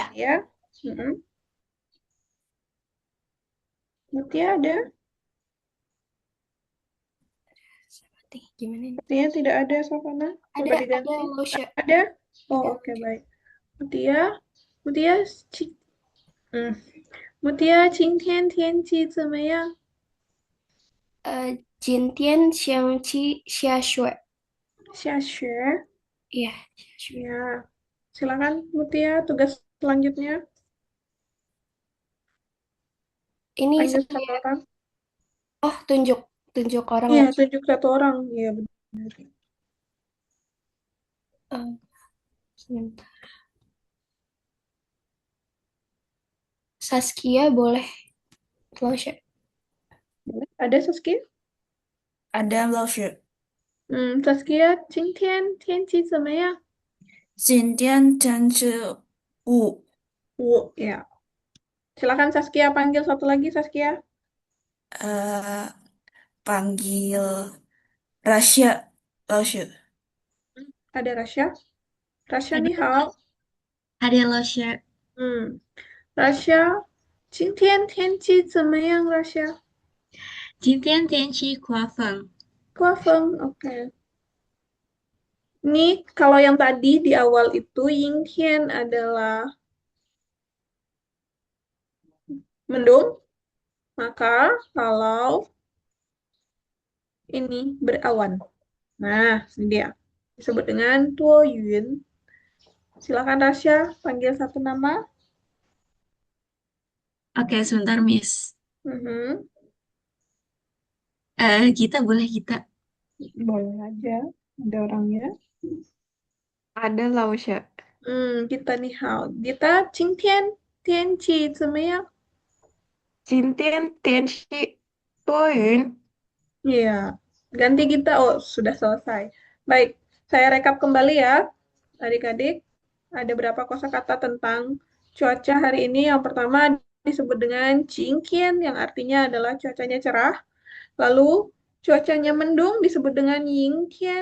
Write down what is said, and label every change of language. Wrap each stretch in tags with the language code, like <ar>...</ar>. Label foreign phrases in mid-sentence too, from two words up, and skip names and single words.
<id>Mutia. Mm-mm. Mutia ada? Gimana ini? Mutia tidak ada, Savana. Coba Ada diganti.</id> <zh>老师。</zh> <id>Ada? Oh, Ada. oke, baik. Mutia, Mutia, mm. Mutia,</id> <zh>今天天气怎么样? 今天天气下雪，下雪? iya, 下雪。</zh> <id>Ya. Silakan, Mutia, tugas selanjutnya. Ini Panggil satu saya, orang. tunjuk tunjuk orang Iya, ya. tunjuk satu orang. Iya, benar. Eh, sebentar. Saskia boleh, Lausya. Boleh. Ada Saskia? Ada 老师，</id> <zh>Saskia, 今天天气怎么样? 今天天气雾，</zh> <id>Ya. Silakan Saskia, panggil satu lagi Saskia. panggil Rasya 老师， Ada Rasya. Rasya ada</id> <zh>你好.</zh> <id>ada 老师，</id> <zh>Rasya, 今天天气怎么样, Rasya? 今天天气刮风， Kuafeng, oke.</zh> <id>Ini kalau yang tadi di awal itu Yingtian adalah mendung, maka kalau ini berawan. Nah, ini dia. Disebut dengan</id> <zh>多云.</zh> <id>Silakan Rasya, panggil satu nama. Oke, sebentar Miss. Mhm. Kita boleh kita. Boleh aja, ada orangnya. Ada 老师，</id> <zh>Kita 你好. Kita 今天天气怎么样? 今天天气多云，</zh> <id>Iya, ganti kita. Oh, sudah selesai. Baik, saya rekap kembali ya, adik-adik. Ada berapa kosakata tentang cuaca hari ini? Yang pertama disebut dengan cingkian, yang artinya adalah cuacanya cerah. Lalu cuacanya mendung disebut dengan yingtian.</id>